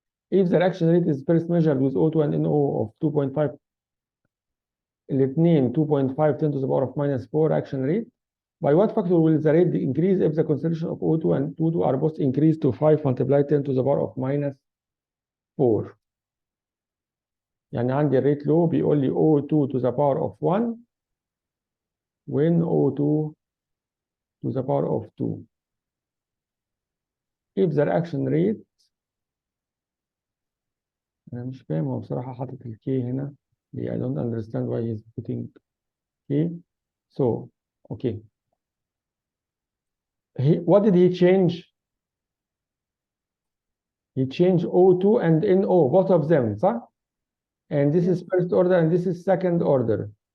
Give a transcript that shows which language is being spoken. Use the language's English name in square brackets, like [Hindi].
[English] If the reaction rate is first measured with O2 and NO of 2.5, الاثنين 2.5 10 to the power of minus 4 reaction rate, by what factor will the rate increase if the concentration of O2 and O2 are both increased to 5 multiplied 10 to the power of minus 4? [Arabic] يعني عندي الريت لو بيقول لي [English] O2 to the power of 1 when O2 to the power of 2. If the reaction rate، [Arabic] أنا مش فاهم هو بصراحة حاطط ال K هنا. [English] I don't understand why he's putting K. So, okay. What did he change? He changed O2 and NO, both of them, صح? And this is first order and this is second order.